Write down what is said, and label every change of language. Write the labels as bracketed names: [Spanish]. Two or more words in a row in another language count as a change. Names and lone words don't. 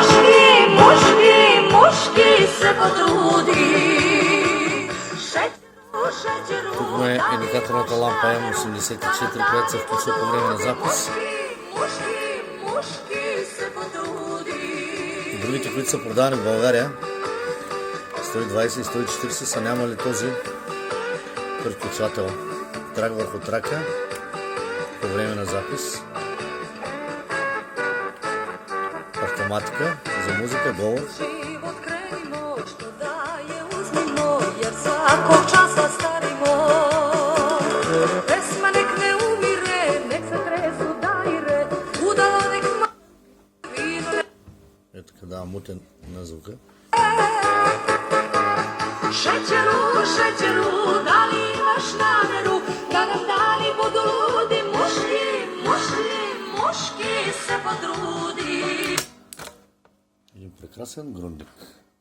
[Serbian] Muški se potrudi. Šećeru, [Bulgarian] тук му е индикаторната лампа M84, която се включва по време на запис. [Serbian] Muški se potrudi. [Bulgarian] Другите, които са продавани в България, 120 и 140, са нямали този приключвател. Трак върху трака по време на запис. Автоматика за музика долу. Ето така дава мутен на звука. [Serbian] Šećeru, da li imaš nameru da nam dani budu ludi? Muški se potrudi. [Bulgarian] Един прекрасен грундик.